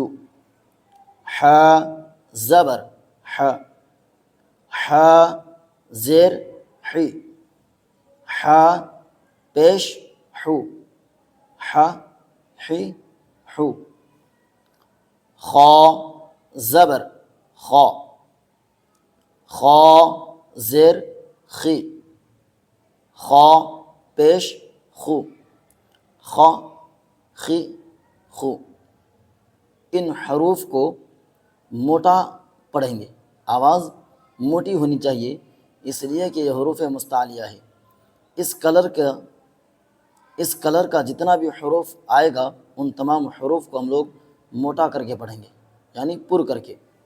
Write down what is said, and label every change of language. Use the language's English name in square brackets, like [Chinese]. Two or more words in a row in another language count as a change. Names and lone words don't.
[Urdu] ح زبر ح، ح زیر حی، ح پیش حو، ح حی حو۔ خا زبر خا، خا زیر خی، خا پیش خو، خا خی خو۔ ان حروف کو موٹا پڑھیں گے، آواز موٹی ہونی چاہیے، اس لیے کہ یہ حروف مستعلیہ ہے۔ اس کلر کا جتنا بھی حروف آئے گا ان تمام حروف کو ہم لوگ موٹا کر کے پڑھیں گے، یعنی پر کر کے۔